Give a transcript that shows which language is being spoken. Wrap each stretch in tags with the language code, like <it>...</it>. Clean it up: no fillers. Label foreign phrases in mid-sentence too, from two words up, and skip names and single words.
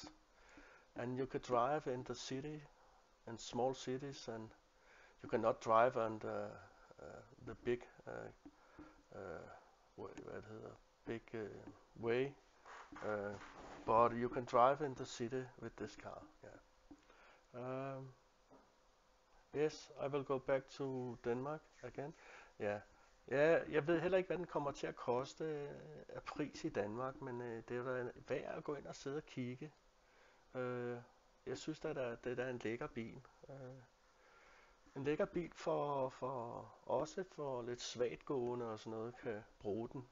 <en>And you could drive in the city, in small cities, and you cannot drive on the big big way, but you can drive in the city with this car. Yeah. Yes, I will go back to Denmark again.</en> <da>Ja, ja, jeg ved heller ikke, hvad den kommer til at koste af pris i Danmark, men det er da værd at gå ind og sidde og kigge. Jeg synes, at det er en lækker bil. En lækker bil også for lidt svagtgående og sådan noget, kan bruge den.</da>